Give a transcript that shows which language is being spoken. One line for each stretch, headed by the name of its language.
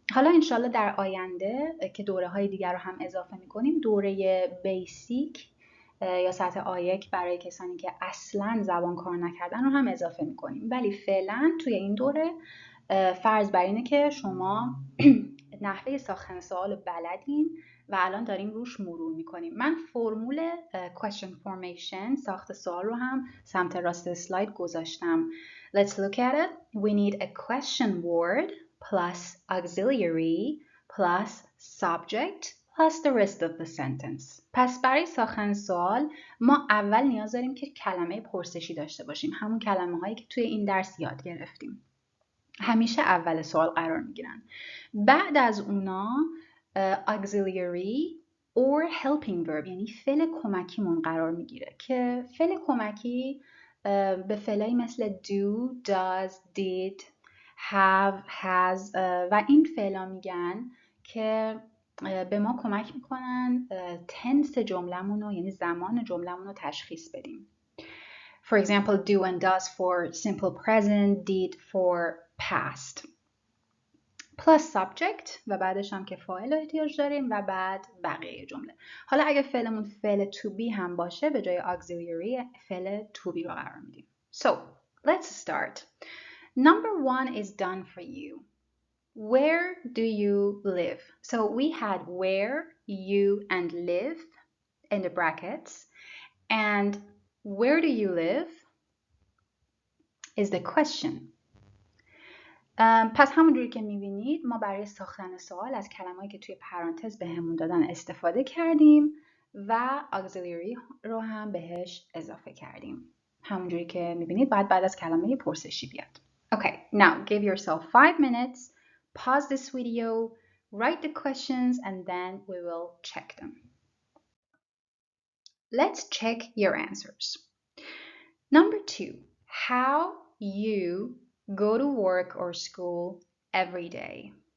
Persian: حالا انشالله در آینده که دوره های دیگر رو هم اضافه میکنیم، دوره بیسیک یا سطح آ1 برای کسانی که اصلا زبان کار نکردن رو هم اضافه میکنیم. ولی فعلا توی این دوره فرض بر اینه که شما نحوه ساختن سوال رو بلدین و الان داریم روش مرور میکنیم. من فرمول
English: question formation
Persian: ساخت سوال رو هم سمت راست اسلاید گذاشتم.
English: Let's look at it. We need a question word plus auxiliary plus subject plus the rest of the sentence.
Persian: پس برای ساختن سوال ما اول نیاز داریم که کلمه پرسشی داشته باشیم. همون کلمه هایی که توی این درس یاد گرفتیم. همیشه اول سوال قرار میگیرن. بعد از اونا
English: auxiliary or helping verb
Persian: یعنی فعل کمکیمون قرار میگیره که فعل کمکی به فعلایی مثل
English: do, does, did, have, has
Persian: و این فعلا میگن که به ما کمک میکنن تنس جملمون رو یعنی زمان جملمون رو تشخیص بدیم.
English: For example, do and does for simple present, did for past. plus subject
Persian: و بعدش هم که فاعل رو احتیاج داریم و بعد بقیه جمله. حالا اگه فعلمون فعل to be هم باشه به جای auxiliary فعل to be رو قرار میدیم.
English: So, let's start. Number 1 is done for you. Where do you live? So we had where, you, and live in the brackets. And where do you live is the question.
Persian: پس همونجوری که میبینید ما برای ساختن سوال از کلمه‌ای که توی پرانتز بهمون دادن استفاده کردیم و auxiliary رو هم بهش اضافه کردیم. همونجوری که میبینید بعد از کلمه پرسشی بیاد.
English: Okay, now give yourself 5 minutes, pause this video, write the questions and then we will check them. Let's check your answers. Number 2, how you go to work or school every day.